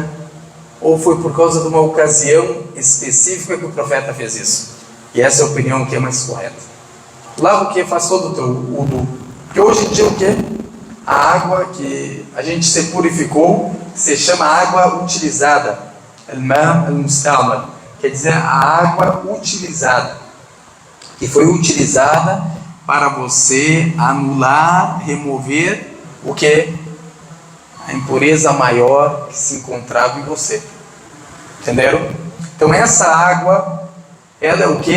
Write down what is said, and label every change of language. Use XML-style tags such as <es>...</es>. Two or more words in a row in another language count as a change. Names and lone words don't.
<pt>Ou foi por causa de uma ocasião específica que o profeta fez isso? E essa é a opinião que é mais correta. Lava o que? Faz todo o teu wudu. Porque hoje em dia o que? A água que a gente se purificou se chama água utilizada.</pt> <ar>الماء المستعمل.</ar> <pt>Quer dizer, a água utilizada. Que foi utilizada para você anular, remover o que? A impureza maior que se encontrava em você. Entenderam? Então essa água, ela é o que?</pt>